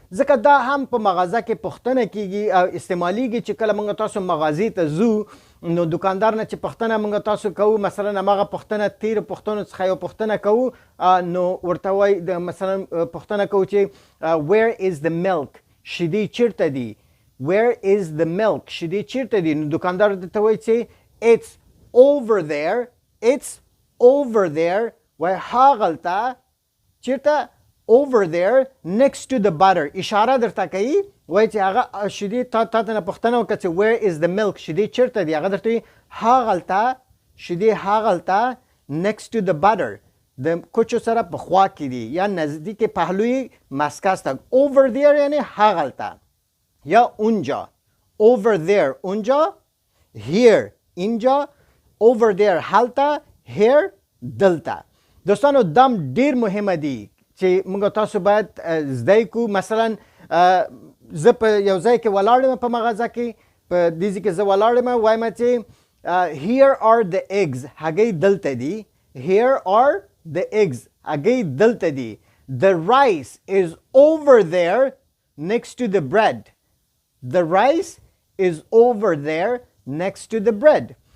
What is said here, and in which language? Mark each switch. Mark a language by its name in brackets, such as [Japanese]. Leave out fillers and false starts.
[Pashto] ځکه دا هم په مغازه کې پوښتنه کیږي او استعمالیږي چې کله موږ تاسو مغازې ته ځو نو دکاندار نه چې پوښتنه موږ تاسو کوو، مثلا هغه پوښتنه تیر پوښتنو څخه یو پوښتنه کوو نو ورته وایي مثلا پوښتنه کوو چې [English] where is the milk؟ [Pashto] شیدې چیرته دي؟ where is the milk؟ شیدې چیرته دي؟ نو دکاندار ته وایي چې [English] it's over there. it's over there [Pashto] وایي هاغلته چیرته؟ [English] over there next to the butter. [Pashto] اشاره درته کوي وایي چې هغه شیدې تا ته نه پوښتنه وکړه چې [English] where is the milk؟ [Pashto] شیدې چیرته دي؟ هغه درته وایي هاغلته شیدې هاغلته [English] next to the butter. [Pashto] د کوچو سره په خوا کې دي [Persian] یا نزدیک پهلوی مسکس تک. [Pashto] over there یعنی هاغلته یا اونجا. [English] over there اونجا، here اینجا، over there هلته، here دلته. [Pashto] دوستانو دم ډیر مهمه دي چې موږ تاسو باید زده کړو. مثلا زه په یو ځای کې ولاړ یم په مغازه کې، په دې ځای کې زه ولاړ یم وایم چې [English] here are the eggs [Pashto] هګۍ دلته دي. [English] here are the eggs [Pashto] هګۍ دلته دي. [English] the rice is over there next to the bread. the rice is over there next to the bread.